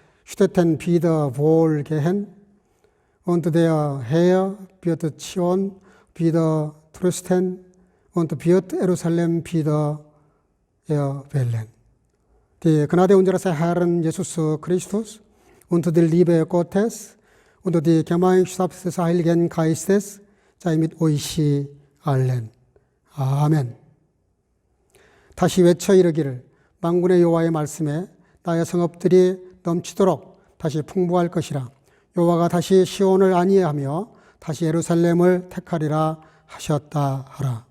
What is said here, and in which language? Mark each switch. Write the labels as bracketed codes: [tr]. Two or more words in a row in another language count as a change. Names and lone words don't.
[de] Städten wieder wohl gehen und der Herr wird Zion wieder trösten und wird Jerusalem wieder erwählen. Die Gnade unseres Herrn Jesus Christus und die Liebe Gottes und die Gemeinschaft des Heiligen Geistes sei mit euch allen. [ko] 아멘. 다시 외쳐 이르기를 만군의 여호와의 말씀에 나의 성읍들이 넘치도록 다시 풍부할 것이라. 여호와가 다시 시온을 안위하며 다시 예루살렘을 택하리라 하셨다 하라.